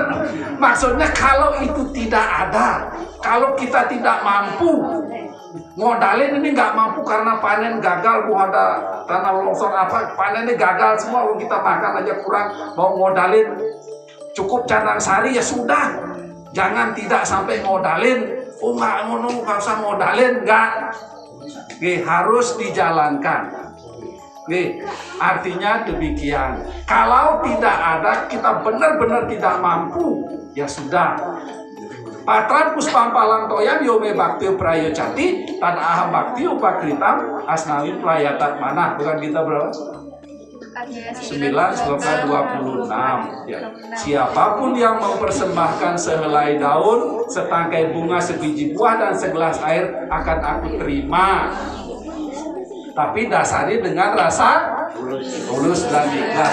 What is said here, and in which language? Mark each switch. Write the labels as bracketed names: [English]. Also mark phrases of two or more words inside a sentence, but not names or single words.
[Indonesian] Maksudnya kalau itu tidak ada, kalau kita tidak mampu modalin, ini nggak mampu karena panen gagal, mau ada tanah longsor apa, panennya gagal semua, kita makan aja kurang, mau modalin cukup cadang sari ya sudah, jangan tidak sampai modalin. Oh nggak usah modalin, nggak. Harus dijalankan. Artinya demikian. Kalau tidak ada, kita benar-benar tidak mampu, ya sudah. [Sanskrit] पत्रं पुष्पं फलं तोयं यो मे भक्त्या प्रयच्छति तद् अहं भक्त्या उपहृतम् अश्नामि प्रयतात् मनः. [Indonesian] Bukan kita berapa? 9 sloka 26 ya. Siapapun yang mempersembahkan sehelai daun, setangkai bunga, sebiji buah, dan segelas air akan aku terima. Tapi dasari dengan rasa tulus dan ikhlas.